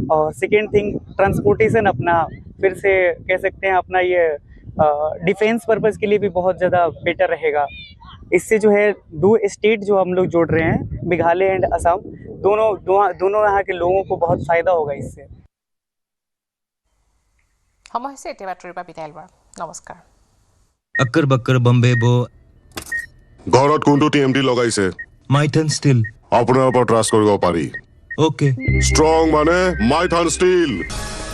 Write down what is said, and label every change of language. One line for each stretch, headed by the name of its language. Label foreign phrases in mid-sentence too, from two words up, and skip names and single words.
Hindi: और
English: second thing,
Hindi: ट्रांसपोर्टेशन अपना फिर से कह सकते हैं अपना ये
English: defense purpose
Hindi: के लिए भी बहुत ज़्यादा बेटर रहेगा। इससे जो है 2 स्टेट जो हम लोग जोड़ रहे हैं, मेघालय एंड असम, दोनों यहाँ के लोगों को बहुत फ़ायदा होगा इससे।
Assamese: সময় হৈছে এতিয়া বাতৰিৰ পৰা বিদায় লোৱাৰ। নমস্কাৰ।
Hindi: अक्कर बक्कर बम्बे बो
Assamese: ঘৰত কোনটো টিএমটি লগাইছে
Hindi: माइथन स्टील
Assamese: আপোনাৰ ওপৰত ট্ৰাষ্ট কৰিব পাৰি
Hindi: ओके
Assamese: ষ্ট্ৰং মানে মাইথান ষ্টীল